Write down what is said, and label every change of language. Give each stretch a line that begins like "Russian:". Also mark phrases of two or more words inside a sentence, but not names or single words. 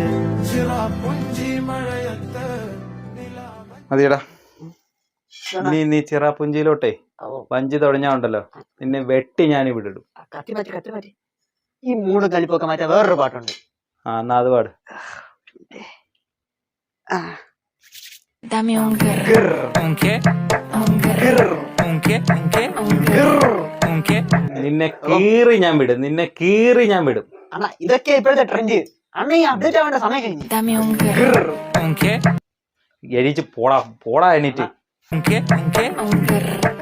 Malayalam: മതിയടാ. നീ ചിറാപുഞ്ചിയിലോട്ടേ വഞ്ചി തുടഞ്ഞാ ഉണ്ടല്ലോ, നിന്നെ വെട്ടി ഞാൻ ഇവിടെ ഇടും. കത്തി മാറ്റി. ഈ മൂന്ന് കലിപ്പൊക്കെ മാറ്റാൻ വേറൊരു പാട്ടുണ്ട്. എന്നാ അത് പാട്.
Spanish: Dame un grr. Un qué? Un grr. Un qué? Un qué? Un grr. Un qué?
Malayalam: നിന്നെ കീറി ഞാൻ വിടും. അണ്ണാ ഇതൊക്കെ ഇപ്പോഴത്തെ ട്രെൻഡ്. അണ്ണ ഈ അപ്ഡേറ്റ് ആവേണ്ട സമയം കഴിഞ്ഞു.
Spanish: Dame un grr. Un qué?
Malayalam: എണീച്ച് പോടാ എണീറ്റ്.
Spanish: Un qué? Un qué? Un grr.